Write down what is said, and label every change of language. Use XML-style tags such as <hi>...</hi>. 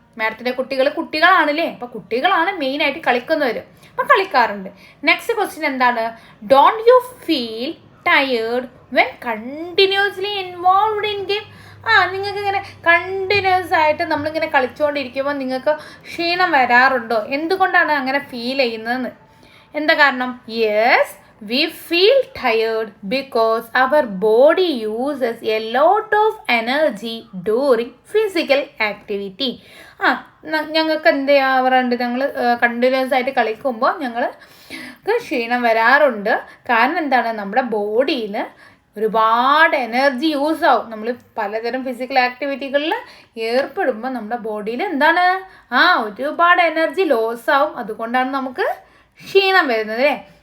<ml>മാഡത്തിൻ്റെ കുട്ടികളാണല്ലേ? അപ്പോൾ കുട്ടികളാണ് മെയിനായിട്ട് കളിക്കുന്നവർ. അപ്പോൾ കളിക്കാറുണ്ട്. നെക്സ്റ്റ് ക്വസ്റ്റ്യൻ എന്താണ്?</ml> <en>Don't you feel tired when continuously involved in game?</en> <ml>നിങ്ങൾക്ക് ഇങ്ങനെ കണ്ടിന്യൂസ് ആയിട്ട് നമ്മളിങ്ങനെ കളിച്ചുകൊണ്ടിരിക്കുമ്പോൾ നിങ്ങൾക്ക് ക്ഷീണം വരാറുണ്ടോ? എന്തുകൊണ്ടാണ് അങ്ങനെ ഫീൽ ചെയ്യുന്നതെന്ന്? എന്താ കാരണം?</ml> <en>Yes, we feel tired because our body uses a lot of energy during physical activity.</en> <ml>ഞങ്ങൾക്ക് എന്ത് ചെയ്യാറുണ്ട്? ഞങ്ങൾ കണ്ടിന്യൂസ് ആയിട്ട് കളിക്കുമ്പോൾ ഞങ്ങൾക്ക് ക്ഷീണം വരാറുണ്ട്. കാരണം എന്താണ്? നമ്മുടെ ബോഡിയിൽ ഒരുപാട് എനർജി യൂസ് ആവും. നമ്മൾ പലതരം ഫിസിക്കൽ ആക്ടിവിറ്റികളിൽ ഏർപ്പെടുമ്പോൾ നമ്മുടെ ബോഡിയിൽ എന്താണ്? ഒരുപാട് എനർജി ലോസ് ആവും. അതുകൊണ്ടാണ് നമുക്ക് ക്ഷീണം വരുന്നത് അല്ലേ?</ml>